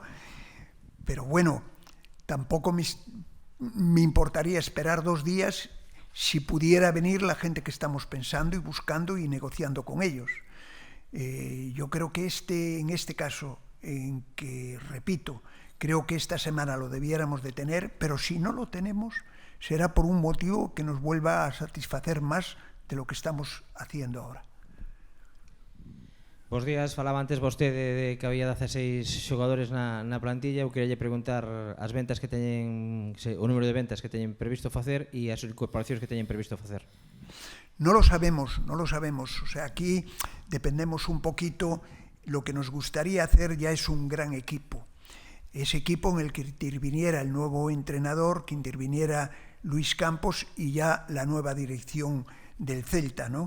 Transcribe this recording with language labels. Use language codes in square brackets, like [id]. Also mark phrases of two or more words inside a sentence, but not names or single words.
[es] Pero bueno, tampoco me importaría esperar 2 días si pudiera venir la gente que estamos pensando y buscando y negociando con ellos. Yo creo que en este caso en que, repito, creo que esta semana lo debiéramos de tener, pero si no lo tenemos, será por un motivo que nos vuelva a satisfacer más de lo que estamos haciendo ahora. [gl] Bos días, falaba antes vostede de que había 16 xogadores na plantilla. Eu queria preguntar as ventas que teñen, o número de ventas que teñen previsto facer e as incorporacións que teñen previsto facer. [es] No lo sabemos, no lo sabemos. O sea, aquí dependemos un poquito. Lo que nos gustaría hacer ya es un gran equipo. Ese equipo en el que interviniera el nuevo entrenador, que interviniera Luis Campos y ya la nueva dirección del Celta, ¿no?